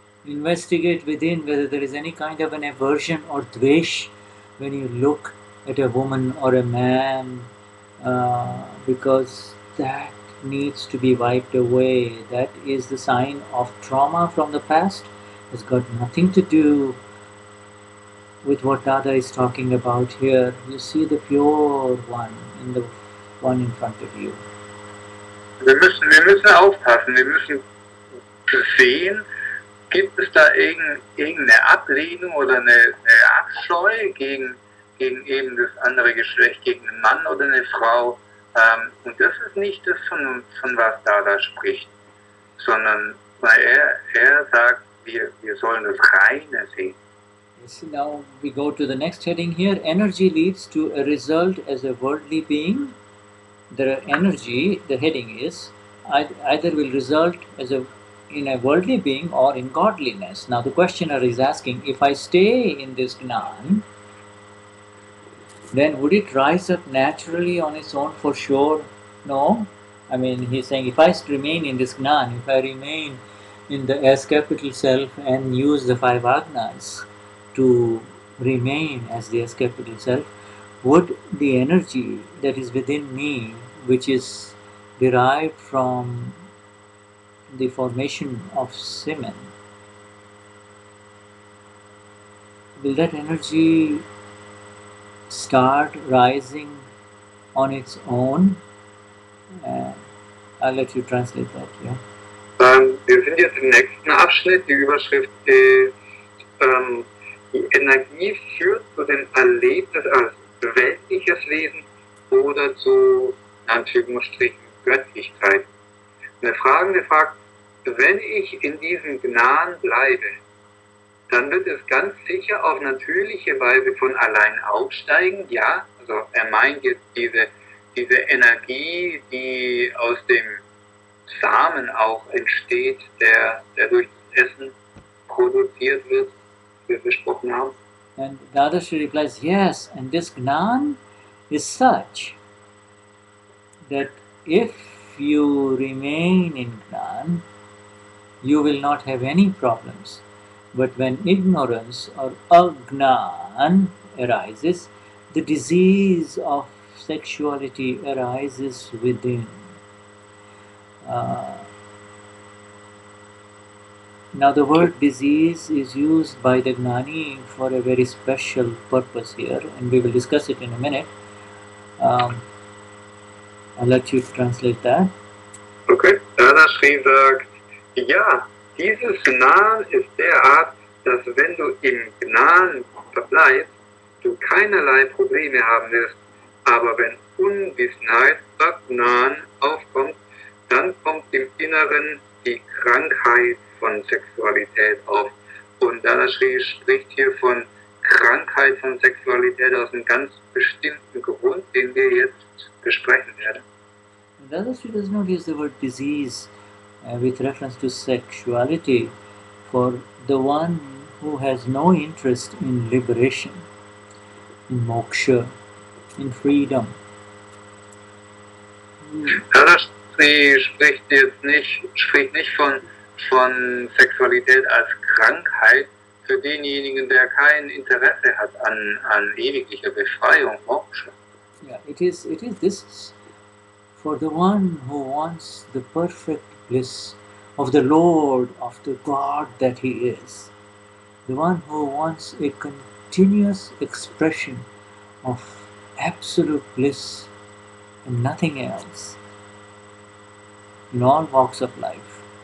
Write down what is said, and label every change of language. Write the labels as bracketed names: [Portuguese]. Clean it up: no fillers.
[English] Investigate within whether there is any kind of an aversion or dvesh when you look at a woman or a man, because that needs to be wiped away. That is the sign of trauma from the past. It's got nothing to do with what Dada is talking about here. You see the pure one in the one in front of you. [German] Wir müssen aufpassen, wir müssen sehen, gibt es da irgendeine Ablehnung oder eine Abscheu gegen eben das andere Geschlecht, gegen einen Mann oder eine Frau. Und das ist nicht das, von was Dada spricht, sondern weil er sagt, wir sollen das Reine sehen. [English] Yes, now we go to the next heading here. Energy leads to a result as a worldly being. The energy, the heading is, either will result in a worldly being or in godliness. Now the questioner is asking, if I stay in this Gnan, then would it rise up naturally on its own for sure? No. I mean, he's saying, if I remain in this Gnan, if I remain in the S capital self and use the 5 Agnas to remain as the S capital self, would the energy that is within me, which is derived from the formation of semen, will that energy start rising on its own? I'll let you translate that, yeah. [German] Wir sind jetzt im nächsten Abschnitt. Die Überschrift ist, die Energie führt zu dem Erlebnis als weltliches Wesen oder zu, in Anführungsstrichen, Göttlichkeit. Eine Fragende fragt, wenn ich in diesem Gnan bleibe, dann wird es ganz sicher auf natürliche Weise von allein aufsteigen. Ja, also er meint jetzt diese Energie, die aus dem Samen auch entsteht, der durch das Essen produziert wird, wie wir besprochen haben. [English] And Dadashri replies, yes, and this Gnan is such that if you remain in Gnan, you will not have any problems. But when ignorance or Agnan arises, the disease of sexuality arises within. Now the word disease is used by the Gnani for a very special purpose here, and we will discuss it in a minute. I'll let you translate that. [German] Okay, Dadashri sagt, ja, dieses Gnan ist derart, dass wenn du im Gnan verbleibst, du keinerlei Probleme haben wirst. Aber wenn Unwissenheit, Gnan aufkommt, dann kommt im Inneren die Krankheit von Sexualität auf. Und Dadashri spricht hier von Krankheit von Sexualität aus einem ganz bestimmten Grund, den wir jetzt besprechen werden. [English] Dadashri does not use the word disease with reference to sexuality for the one who has no interest in liberation, in moksha, in freedom. [German] Dadashri spricht nicht von Sexualität als Krankheit für denjenigen, der kein Interesse hat an ewiglicher Befreiung, Moksha. [English] Yeah, it is this for the one who wants the perfect bliss of the Lord, of the God that He is, the one who wants a continuous expression of absolute bliss and nothing else in all walks of life.